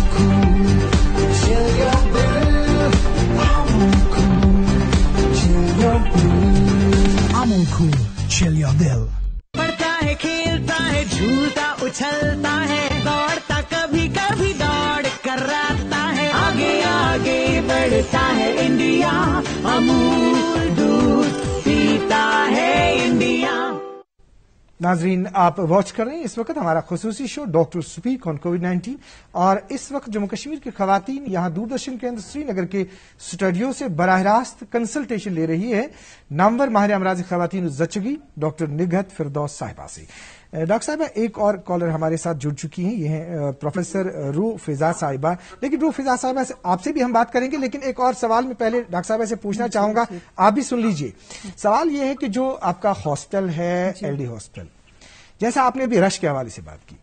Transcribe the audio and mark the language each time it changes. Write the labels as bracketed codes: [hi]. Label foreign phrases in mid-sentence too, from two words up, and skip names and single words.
[ur] کھول چل یا دل آمون کھول چل یا دل آمون کھول چل یا دل پڑھتا ہے کھیلتا ہے جھولتا اچھلتا ہے دوڑتا کبھی کبھی دوڑ کر راتا ہے آگے آگے بڑھتا ہے انڈیا امول دودھ پیتا ہے انڈیا ناظرین آپ واچ کر رہے ہیں اس وقت ہمارا خصوصی شو ڈاکٹر سپیک آن کووڈ-19 اور اس وقت جموں کشمیر کی خواتین یہاں دوردرشن کیندر سری نگر کے اسٹوڈیو سے براہ راست کنسلٹیشن لے رہی ہے نامور ماہر امراض خواتین زچگی ڈاکٹر نگہت فردوس صاحبہ سے ڈاکٹر صاحبہ ایک اور کالر ہمارے ساتھ جڑ چکی ہیں یہ ہیں پروفیسر روح فضا صاحبہ لیکن روح فضا صاحبہ سے آپ سے بھی ہم بات کریں گے لیکن ایک اور سوال میں پہلے ڈاکٹر صاحبہ سے پوچھنا چاہوں گا آپ بھی سن لیجئے سوال یہ ہے کہ جو آپ کا ہاسپٹل ہے ایل ڈی ہاسپٹل جیسا آپ نے ابھی رش کے حوالے سے بات کی